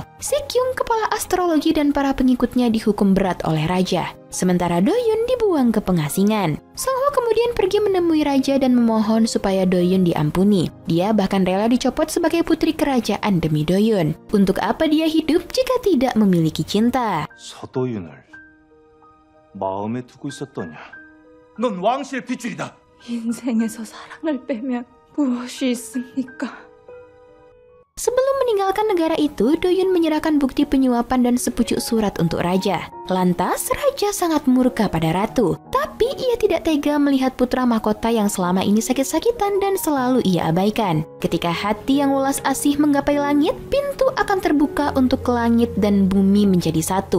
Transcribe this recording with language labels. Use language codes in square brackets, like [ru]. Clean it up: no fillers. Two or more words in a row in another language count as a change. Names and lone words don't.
[id] Sikyung, kepala astrologi dan para pengikutnya dihukum berat oleh raja. Sementara Doyun dibuang ke pengasingan. Songhwa kemudian pergi menemui raja dan memohon supaya Doyun diampuni. Dia bahkan rela dicopot sebagai putri kerajaan demi Doyun. Untuk apa dia hidup jika tidak memiliki cinta? [ko] 서도윤을 마음에 두고 있었더냐? 넌 왕실 핏줄이다. 인생에서 사랑을 빼면 무엇이 있습니까? [id] Sebelum meninggalkan negara itu, Doyun menyerahkan bukti penyuapan dan sepucuk surat untuk raja. Lantas, raja sangat murka pada ratu. Tapi ia tidak tega melihat putra mahkota yang selama ini sakit-sakitan dan selalu ia abaikan. Ketika hati yang welas asih menggapai langit, pintu akan terbuka untuk langit dan bumi menjadi satu.